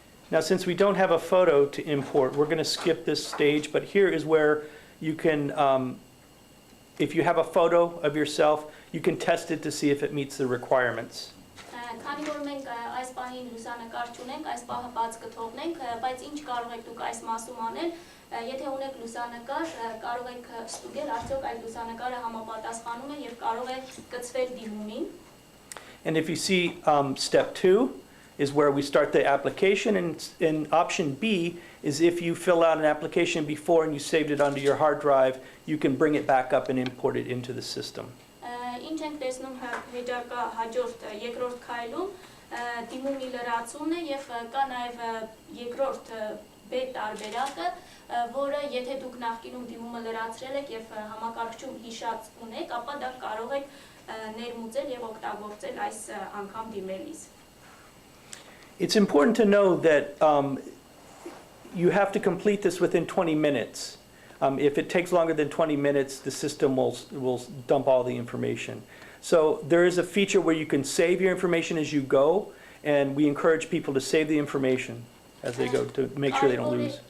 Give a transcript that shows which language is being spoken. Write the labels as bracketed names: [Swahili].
[English] Now, since we don't have a photo to import, we're going to skip this stage, but here is where you can, if you have a photo of yourself, you can test it to see if it meets the requirements. [Armenian] Քանի որ մենք այս պահին լուսանկար չունենք, այս պահը բաց կթողնենք, բայց ինչ կարող եք դուք այս մասում անել, Եթե ունեք լուսանկար, կարող եք ստուգել, արդյոք այդ լուսանկարը համապատասխանում է եւ կարող է կցվել դիմումին։ [English] And if you see step 2 is where we start the application, and option B is if you fill out an application before and you saved it onto your hard drive, you can bring it back up and import it into the system. [Armenian] Ինչ ենք տեսնում հետարկա հաջորդ երկրորդ քայլում դիմումի լրացումն է եւ կա նաեւ երկրորդ B տարբերակը, որը եթե դուք նախկինում դիմումը լրացրել եք եւ համակարգչում հիշած ունեք, ապա դա կարող եք ներմուծել եւ օգտագործել այս անգամ դիմելիս։ [English] It's important to know that you have to complete this within 20 minutes. If it takes longer than 20 minutes, the system will dump all the information. So there is a feature where you can save your information as you go, and we encourage people to save the information as they go to make sure they don't lose.